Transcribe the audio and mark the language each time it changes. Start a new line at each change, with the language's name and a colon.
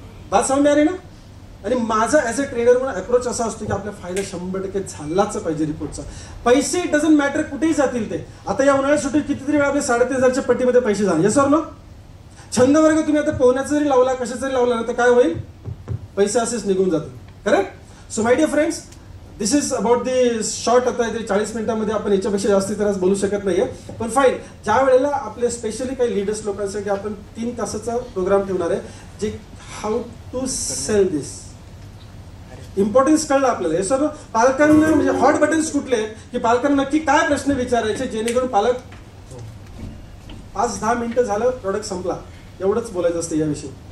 Marathi: बात समज आली ना? आणि माझा ऍज अ ट्रेनर म्हणून अप्रोच असा असतो की आपला फायदा 100% झालाच पाहिजे रिपोर्टचा. पैसे
English: it doesn't matter
Marathi: कुठेही जातील ते. आता या उन्हाळ्यात सुट्टीत कितीतरी वेळा आपल्या 3,500च्या पट्टीमध्ये पैसे झाले. Yes or no? छंद वर्ग तुम्ही आता पोहण्याचा जरी लावला, कशाचा जरी लावला ना, तर काय होईल? पैसे असेच निघून जातील. Correct?
English: So my dear friends, this is about the short.
Marathi: आता 40 मिनिटांमध्ये आपण याच्यापेक्षा जास्ती तर बोलू शकत नाहीये, पण फाईन. ज्या वेळेला आपले स्पेशली काही लीडर्स लोकांसाठी आपण 3 तासाचा प्रोग्राम ठेवणार आहे, जे
English: How to sell this.
Marathi: Importance कळलं आपल्याला. हे सर्व पालकांना म्हणजे हॉट बटन्स कुठले की पालकांना नक्की काय प्रश्न विचारायचे, जेणेकरून पालक 5-10 मिनिटं झालं प्रोडक्ट संपला, एवढंच बोलायचं असतं याविषयी.